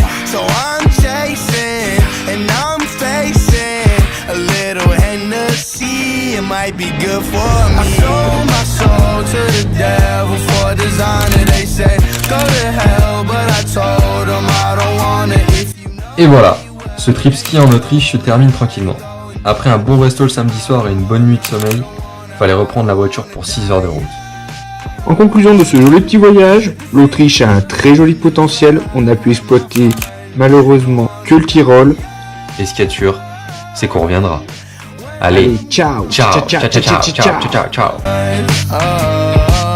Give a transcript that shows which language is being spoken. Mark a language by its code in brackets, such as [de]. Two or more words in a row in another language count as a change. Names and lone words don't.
[en] So I'm chasing and I'm facing a little Hennessy. It might be good for me. I sold my soul to the devil for designer. They say go to hell, but I told them I don't wanna. If you know. [fr] Et voilà, ce trip ski en Autriche se termine tranquillement. Après un bon resto le samedi soir et une bonne nuit de sommeil, fallait reprendre la voiture pour 6 heures de route. En conclusion de ce joli petit voyage, l'Autriche a un très joli potentiel. On a pu exploiter malheureusement que le Tyrol. Et ce qu'il y a de sûr, c'est qu'on reviendra. Allez, Allez, ciao, ciao, ciao, ciao, ciao, ciao, ciao, ciao. Oh.